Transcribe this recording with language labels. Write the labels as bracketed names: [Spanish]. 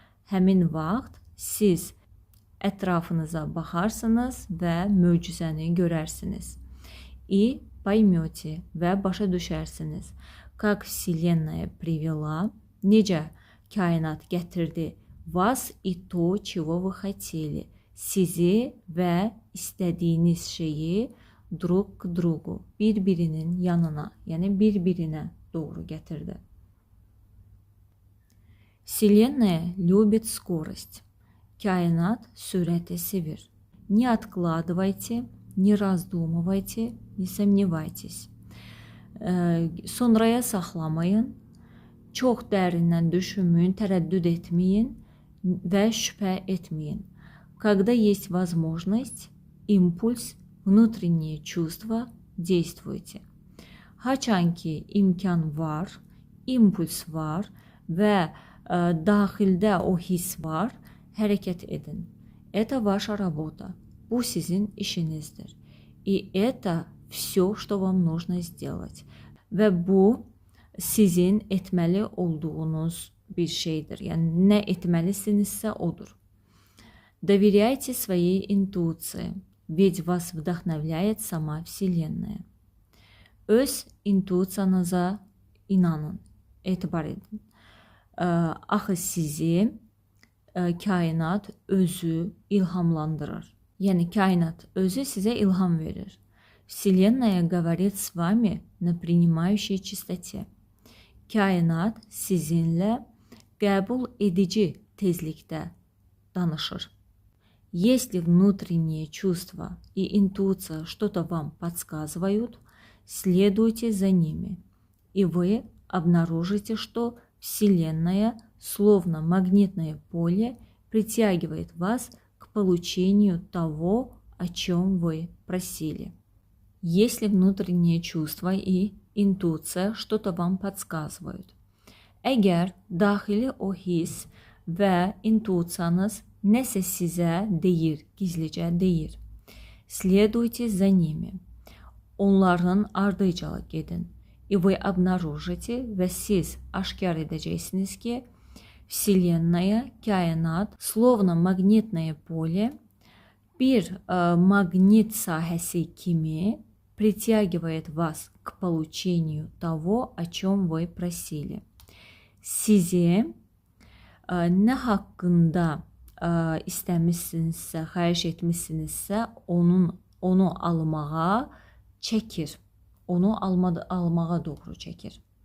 [Azerbaijani] Həmin vaxt siz ətrafınıza baxarsınız və möcüzəni görərsiniz. [Russian] И поймете [Azerbaijani] və başa düşərsiniz. [Russian] Как Вселенная привела, [Azerbaijani] necə kainat gətirdi [Russian] вас и то, чего вы хотели. [Azerbaijani] Sizi və istədiyiniz şeyi [Russian] друг к другу, [Azerbaijani] bir-birinin yanına, yəni bir-birinə doğru gətirdi. [Russian] Вселенная любит скорость. [Azerbaijani] Kainat sürəti sevir. [Russian] Не откладывайте, не раздумывайте, не сомневайтесь. [Azerbaijani] Sonraya saxlamayın, çox dərindən düşünməyin, tərəddüd etməyin və şübhə etməyin. [Russian] Когда есть возможность, импульс, внутренние чувства, действуйте. [Azerbaijani] Haçan ki imkan var, impuls var və daxildə o his var, Hareket edin. [Russian] Это ваша работа. [Azerbaijani] Bu sizin işinizdir. [Russian] И это все, что вам нужно сделать. [Azerbaijani] Və bu sizin etməli olduğunuz bir şeydir. Yəni nə etməlisinizsə odur. [Russian] Доверяйте своей интуиции, ведь вас вдохновляет сама Вселенная. [Azerbaijani] Öz intuisiyanıza inanın, etibar edin. Axı sizi kainat özü ilhamlandırır. Yəni kainat özü sizə ilham verir. [Russian] Вселенная говорит с вами на принимающей частоте. [Azerbaijani] Kainat sizinlə qəbul edici tezlikdə danışır. [Russian] Если внутренние чувства и интуиция что-то вам подсказывают, следуйте за ними, и вы обнаружите, что Вселенная, словно магнитное поле, притягивает вас к получению того, о чем вы просили. Если внутренние чувства и intuisiya что-то вам подсказывают. [Azerbaijani] Əgər daxili o his və intuisiyanız nəsə sizə deyir, gizlicə deyir. [Russian] Следуйте за ними. [Azerbaijani] Onların ardıcıl gedin. [Russian] И вы обнаружите [Azerbaijani] və siz aşkar edəcəksiniz ki, [Russian] Вселенная, kainat, словно магнитное поле, [Azerbaijani] bir maqnit sahəsi kimi [Russian] притягивает вас к получению того, о чем вы просили. [Azerbaijani] Sizi nə haqqında istəmişsinizsə, xahiş etmişsinizsə, onu almağa çəkir. Onu almağa doğru çəkir.